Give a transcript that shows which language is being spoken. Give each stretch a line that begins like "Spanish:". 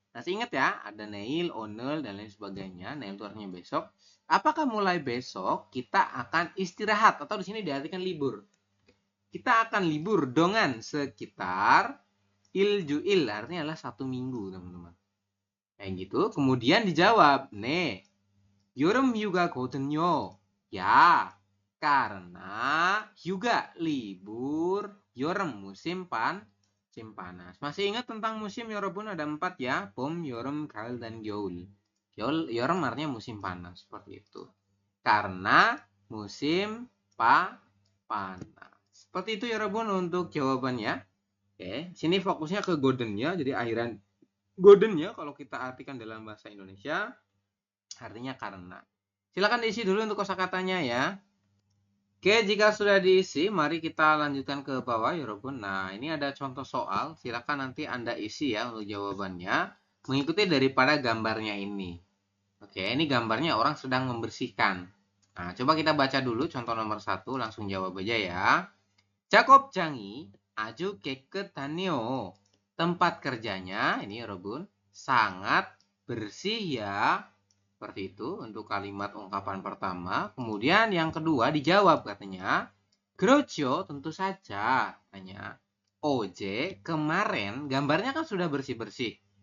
Indonesian: Masih ingat ya, ada neil, onel, dan lain sebagainya. Neil itu artinya besok. Apakah mulai besok kita akan istirahat atau di sini diartikan libur? Kita akan libur dengan sekitar iljuil, artinya adalah 1 minggu, teman-teman. Kayak gitu. Kemudian dijawab,
Korean: 네, 여름 휴가거든요.
Indonesian: Ya, karena hyuga libur, 여름 musim panas. Masih ingat tentang musim Yorobun ada 4 ya, 봄, 여름, 가을, dan 겨울. Yörem artinya musim panas, seperti itu. Karena musim panas. Seperti itu Yorobun untuk jawabannya. Oke, sini fokusnya ke goldennya, jadi akhiran goldennya kalau kita artikan dalam bahasa Indonesia artinya karena. Silakan diisi dulu untuk kosakatanya ya. Oke, jika sudah diisi, mari kita lanjutkan ke bawah Yorobun. Nah, ini ada contoh soal. Silakan nanti Anda isi ya untuk jawabannya, mengikuti daripada gambarnya ini. Oke, ini gambarnya orang sedang membersihkan. Nah, coba kita baca dulu contoh nomor 1, langsung jawab aja ya.
Korean: 작업장이 아주 깨끗하네요.
Indonesian: Tempat kerjanya, ini Yorobun, sangat bersih ya. Seperti itu untuk kalimat ungkapan pertama. Kemudian yang kedua dijawab katanya.
Korean: 그렇죠,
Indonesian: tentu saja. Katanya. 어제, kemarin, gambarnya kan sudah bersih-bersih.